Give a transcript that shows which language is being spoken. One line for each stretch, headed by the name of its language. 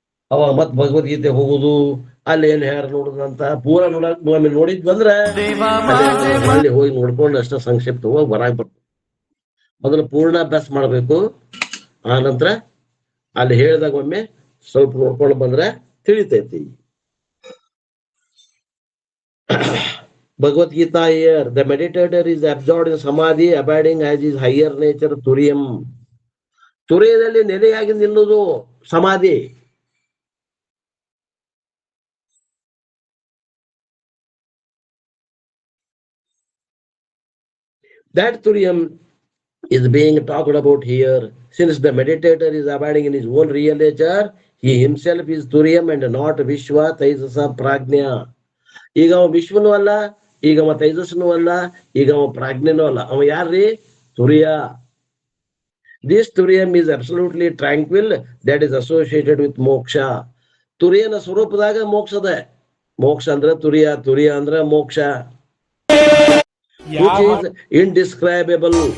Kannada: ಅವಾಗ ಮತ್ ಭಗವದ್ಗೀತೆ ಹೋಗುದು, ಅಲ್ಲಿ ಏನ್ ಹೇಳ್ಯಾರ ನೋಡುದಂತ ಪೂರ ನೋಡಿದ್ವಂದ್ರ ಅಲ್ಲಿ ಹೋಗಿ ನೋಡ್ಕೊಂಡು ಅಷ್ಟ ಸಂಕ್ಷಿಪ್ತವಾಗಿ ಹೊರಗೆ ಬರ್ತದೆ. ಮೊದಲು ಪೂರ್ಣ ಅಭ್ಯಾಸ ಮಾಡ್ಬೇಕು. ಆ ನಂತರ ಅಲ್ಲಿ ಹೇಳಿದಾಗ ಒಮ್ಮೆ ಸ್ವಲ್ಪ ನೋಡ್ಕೊಂಡು ಬಂದ್ರೆ ತಿಳಿತೈತಿ.
English: Bhagavad-gītā here, the meditator is absorbed in samadhi, abiding as his higher nature, ತುರಿಯಂ.
Kannada: ತುರಿಯದಲ್ಲಿ ನೆಲೆಯಾಗಿ ನಿಲ್ಲುವುದು ಸಮಾಧಿ.
English: That Turiyam is being talked about here. Since the meditator is abiding in his own real nature, he himself is Turiyam and not Vishwa Taijasa Prajna.
Kannada: ಈಗ ಅವ ವಿಶ್ವನೂ ಅಲ್ಲ, ಈಗ ಅವ ತೈಜಸ್ನು ಅಲ್ಲ, ಈಗ ಅವ ಪ್ರಾಜ್ಞನೂ ಅಲ್ಲ. ಅವ ಯಾರ್ರಿ? ತುರಿಯ.
English: This Turiyam is absolutely tranquil, that is associated with moksha.
Kannada: ತುರಿಯನ ಸ್ವರೂಪದಾಗ ಮೋಕ್ಷದ. ಮೋಕ್ಷ ಅಂದ್ರೆ ತುರಿಯ, ತುರಿಯ ಅಂದ್ರೆ ಮೋಕ್ಷ.
English: Which is indescribable.